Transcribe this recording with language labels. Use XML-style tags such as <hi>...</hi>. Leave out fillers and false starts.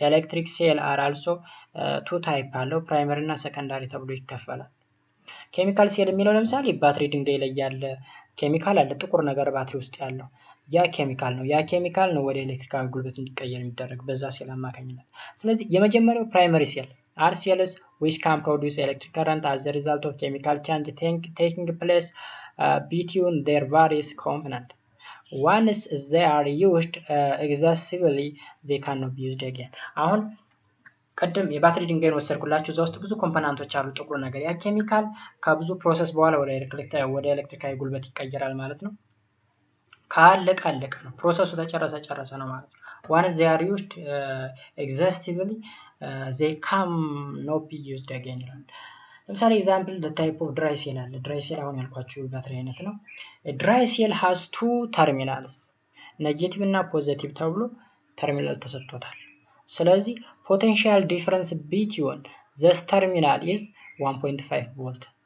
<en>electric cell are also two type</en> <am>አለው primary እና secondary ተብሎ ይከፈላል። ኬሚካል ሴል የሚለው ለምሳሌ ባትሪ ድንጋይ ላይ ያለ ኬሚካል አለ ጥቁር ነገር ባትሪ ውስጥ ያለው ያ ኬሚካል ነው ወደ ኤሌክትሪካል ጉልበት እንዲቀየር የሚደረግ በዛ ሴል አማካኝነት። ስለዚህ የመጀመሪያው ፕራይመሪ ሴል</am> <en>are cells which can produce electric current as a result of chemical change taking place between their various components. Once they are used exhaustively they cannot be used again.</en> <am>አሁን ቀደም የባትሪ ድንጋይን ወሰድኩላችሁ እዛ ውስጥ ብዙ ኮምፖነንቶች አሉ ጥቁር ነገር ያ ኬሚካል ከብዙ ፕሮሰስ በኋላ ወደ ኤሌክትሪካዊ ጉልበት ይቀየራል ማለት ነው። ካለቀ ነው ፕሮሰሱ ተጨረሰ ነው ማለት ነው።</am> <en>once they are used exhaustively they cannot be used again</en> <am>ይላል። ለምሳሌ ኤግዛምፕል</am> <en>the type of dry cell አለ dry cell</en> <am>አሁን ያልኳችሁ ባትሪ አይነት ነው።</am> <en>dry cell has two terminals</en> <am>ኔጌቲቭ እና ፖዚቲቭ ተብሎ ተርሚናል ተሰጥቶታል። ስለዚህ</am> <en>potential difference between this terminal is 1.5 volt.</en>